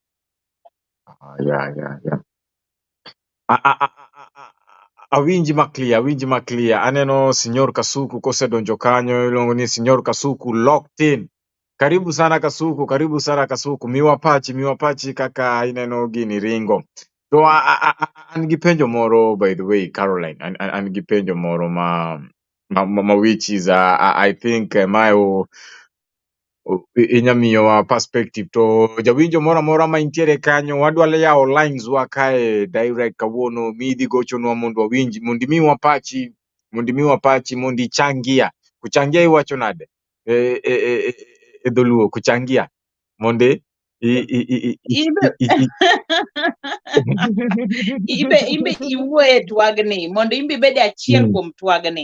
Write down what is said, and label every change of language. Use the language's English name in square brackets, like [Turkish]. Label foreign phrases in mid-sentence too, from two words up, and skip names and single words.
[Luo (Kenya and Tanzania)] Awinji maklia. Aneno Signor Kasuku kosedonjo kanyo, ilongo ni Signor Kasuku [English] locked in. [Swahili] Karibu sana Kasuku. [Luo (Kenya and Tanzania)] Miwa pachi kaka ineno gini ringo. To an gi penjo moro, [English] by the way, Caroline. [Luo (Kenya and Tanzania)] An gi penjo moro [English] which is I think [Luo (Kenya and Tanzania)] inyamiyowa perspective to jawinjo mora ma intiere kanyo, wadwa yawo lines wa kae direct kawuono, midhi gochonwa mondo wawinji, mondo imiwa pachi mondo ichangia. Kuchangia iwacho nade e dholuo, kuchangia mondo Ibe iwuoye twagni mondo imbe bed achiel kuom twagni.